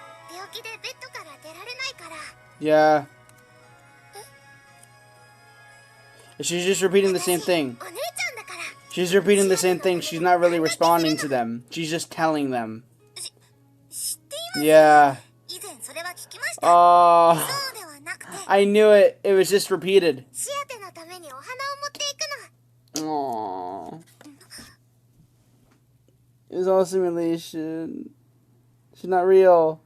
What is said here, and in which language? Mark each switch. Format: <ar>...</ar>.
<ja>病気でベッドから出られないから。</ja> <en>Yeah. She's just repeating the same thing.</en> <ja>お姉ちゃんだから。</ja> <en>She's repeating the same thing. She's not really responding to them. She's just telling them.</en> <ja>知っています。</ja> <en>Yeah.</en> <ja>以前それは聞きました。 Oh, そうではなくて、</ja> <en>I knew it. It was just repeated.</en> <ja>シアテのためにお花を持っていくの。 Aww.</ja> <en>It was all simulation. She's not real.</en>